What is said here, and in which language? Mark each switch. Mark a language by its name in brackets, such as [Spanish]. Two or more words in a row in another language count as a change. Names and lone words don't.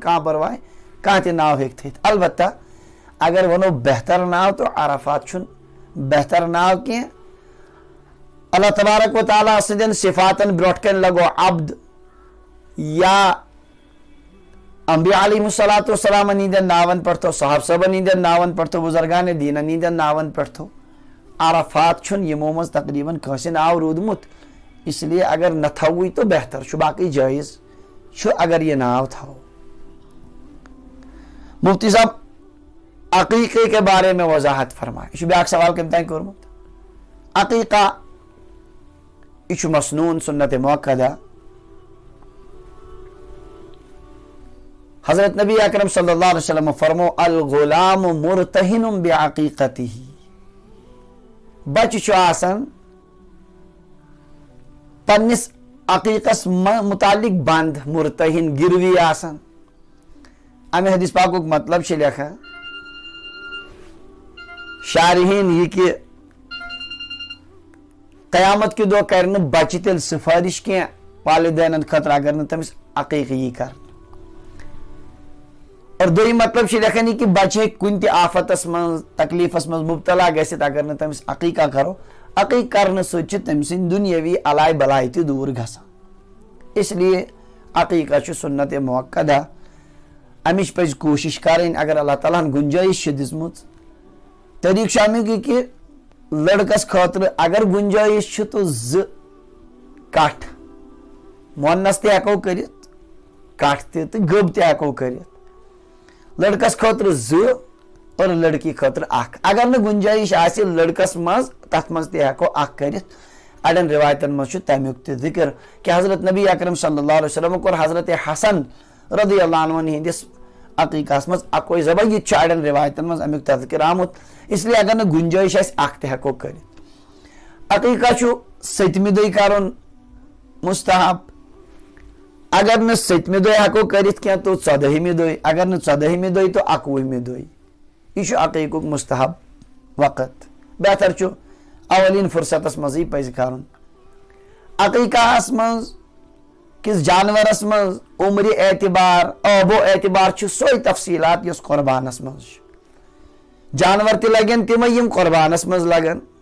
[Kashmiri] کانٛہہ پرواے کانٛہہ تہِ ناو ہیٚکہِ تھٲیِتھ البتہ اگر ونو بہتر ناو تو عرفات چھُنہٕ بہتر ناو کینٛہہ اللہ تبارک و تعالیٰ سٕنٛدٮ۪ن صفاتن برونٛٹھ کنہِ لگو عبد یا انبیاء [Arabic] علیہم الصلاۃ والسلامن [Kashmiri] ہٕنٛدٮ۪ن ناون پٮ۪ٹھ تھوٚو صحابہ صٲبن ہٕنٛدٮ۪ن ناون پٮ۪ٹھ تھوٚو بُزرگانِ دیٖنن ہٕنٛدٮ۪ن ناون پٮ۪ٹھ تھوٚو عرفات چھُنہٕ یِمو منٛز تقریٖباً کٲنٛسہِ ناو روٗدمُت [Urdu] اس لیے [Kashmiri] اگر نہ تھاوٕے تو بہتر چھُ باقٕے جٲیز چھُ اگر یہِ ناو تھاوو [Urdu] مفتی صاحب عقیقے کے بارے میں وضاحت فرمائے [Kashmiri] یہ چھُ بیٛاکھ سوال کٔمۍ تانۍ کوٚرمُت عقیقہ یہ چھُ مسنون سنت موقدہ حضرت نبی اکرم [Arabic] صلی اللہ علیہ وسلم [Kashmiri] فرمو [Arabic] الغلام مرتہن بعقیقتہ [Kashmiri] بچہ چھُ آسان پننس عقیقس متعلق بند مرتہن گروی آسان امہ حدیث پاکُک مطلب چھُ لیکھان شارحین یہ کہ [Urdu] قیامت کے [Kashmiri] دۄہ کرِ نہٕ بچہ تیٚلہِ سفارش کینٛہہ والدینن خٲطرٕ اگر نہٕ تٔمِس عقیقہٕ یی کرنہٕ اور دوٚیِم مطلب چھُ لیکھان یہ کہ بچہ ہیٚکہِ کُنہِ تہِ آفتس منٛز تکلیفس منٛز مبتلا گژھِتھ اگر نہٕ تٔمِس عقیقہ کرو عقیقہ کرنہٕ سۭتۍ چھِ تٔمۍ سٕنٛدۍ دُنیٲوی علاے بلاے تہِ دوٗر گژھان [Urdu] اس لیے [Kashmiri] عقیقہ چھُ سنت موقدہ امِچ پزِ کوٗشش کرٕنۍ اگر اللہ تعالیٰ ہن گُنجٲیش چھِ دِژمٕژ طریٖقہٕ چھُ امیُک یہِ کہ لڑکس خٲطرٕ اگر گُنجٲیش چھِ تو 2 کٹھ مونس تہِ ہیٚکو کٔرِتھ کٹھ تہِ تہٕ گٔب تہِ ہیٚکو کٔرِتھ لڑکس خٲطرٕ 2 اور لڑکی خٲطرٕ 1 اگر نہٕ گُنجٲیش آسہِ لڑکس منٛز تتھ منٛز تہِ ہیٚکو 1 کٔرِتھ اڑٮ۪ن روایتن منٛز چھُ تمیُک تہِ ذکر کہ حضرت نبی اکرم [Arabic] صلی اللہ علیہ وسلم [Kashmiri] کوٚر حضرت حسن [Arabic] رضی اللہ [Kashmiri] عنہ ہٕنٛدِس عقیقہس منٛز 1 ذبح یہِ تہِ چھُ اڑٮ۪ن روایتن منٛز امیُک تذکر آمُت [Urdu] اس لیے [Kashmiri] اگر نہٕ گُنجٲیش آسہِ 1 تہِ ہیٚکو کٔرِتھ عقیقہ چھُ 7مہِ دۄہہِ کرُن مستحب اگر نہٕ 7مہِ دۄہہِ ہیٚکو کٔرِتھ کینٛہہ تو 14مہِ دۄہہِ اگر نہٕ 14مہِ دۄہہِ تو 21مہِ دۄہہِ یہ چھُ عقیقُک مستحب وقت بہتر چھُ اولین فرصتس منٛزٕے پزِ کرُن عقیقہس منٛز کس جانورس منٛز عمرِ اعتبار آبو اعتبار چھُ سۄے تفصیلات یۄس قۄربانس منٛز چھِ جانور تہِ لگن تِمے یِم قۄربانس منٛز لگن